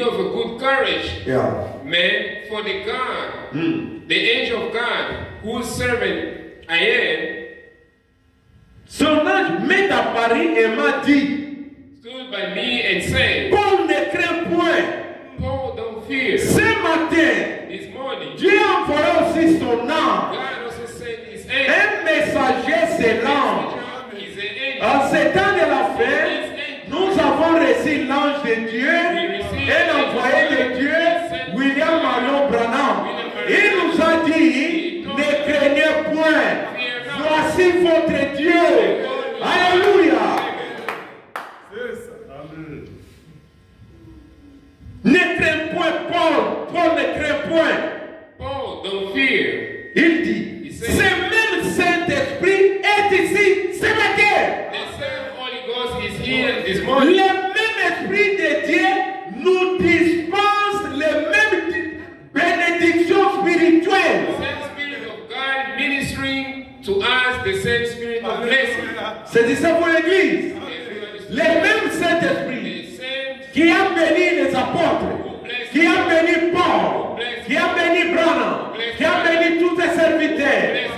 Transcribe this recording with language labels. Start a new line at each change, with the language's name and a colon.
English: of a good courage, man, for the God, the angel of God, whose servant I am.
French: Son ange m'est apparu et m'a dit,
English: stood by me and said,
French: Paul ne crains point.
English: Paul, don't fear.
French: Ce matin,
English: this morning,
French: Dieu a envoyé aussi son ange.
English: God also sent his angel.
French: Un messager, c'est l'ange. En ces temps de la fin, nous avons reçu l'ange de Dieu et l'envoyé de Dieu, William Marion Branham. Il nous a dit, ne craignez point, voici votre Dieu. Alléluia. Ne crains point, Paul. Paul ne craint point.
English: Paul, don't fear.
French: Il dit, ce même Saint-Esprit est ici ce matin.
English: The same Holy Ghost is here this morning.
French: Le même Esprit de Dieu nous dispense les mêmes bénédictions spirituelles.
English: The same Spirit of God ministering to us, the same Spirit of blessing.
French: C'est ça pour l'Église. Le même Saint-Esprit qui a béni les apôtres, qui a béni Paul, qui a béni Branham, qui a béni tous ses serviteurs.